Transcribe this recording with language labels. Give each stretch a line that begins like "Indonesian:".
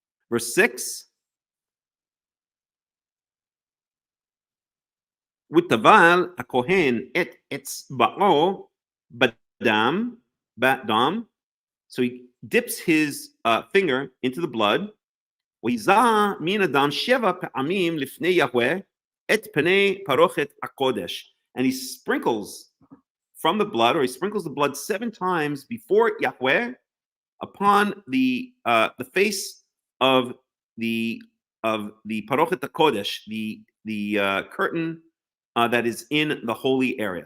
English: Verse 6.
Hebrew: ותבל הכהן את אצבעו בדם.
English: So he dips his finger into the blood.
Hebrew: ויזע מן הדם 7 פעמים לפני יהוה את פני פרוכת הקודש.
English: And he sprinkles from the blood, or he sprinkles the blood 7 times before Yahweh upon the face of the
Hebrew: parochet hakodesh,
English: the curtain that is in the holy area.